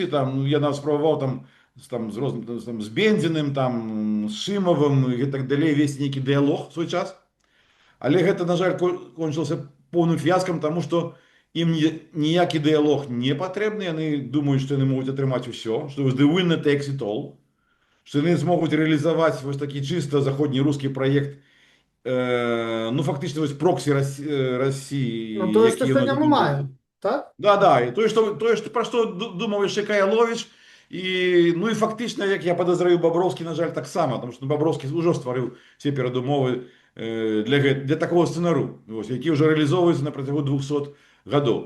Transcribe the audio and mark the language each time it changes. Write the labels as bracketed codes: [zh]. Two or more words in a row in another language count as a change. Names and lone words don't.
[be] Там, ну, я нават спрабаваў там з розным, там, з Бендзіным, там, з Шымавым і так далей, весь нейкі дыялог свой час. Але гэта, на жаль, кончылася поўным фіяскам, таму што ім ніякі дыялог не патрэбны. Яны думаюць, што яны могуць атрымаць усё, што [en] the winner takes it all, [be] што яны змогуць рэалізаваць вось такі чыста заходні рускі праект, ну, фактычна, вось проксі Расіі, Ну, тое, што які сёння мы ён... маем, так? Да, і тое, пра што думаў яшчэ Каяловіч, і, ну, і фактычна, як я падазраю, Баброўскі, на жаль, таксама, тому што Баброўскі ўжо стварыў все перадумовы для такого сцэнару, які ўжо рэалізоўваецца на працягу 200 гадоў.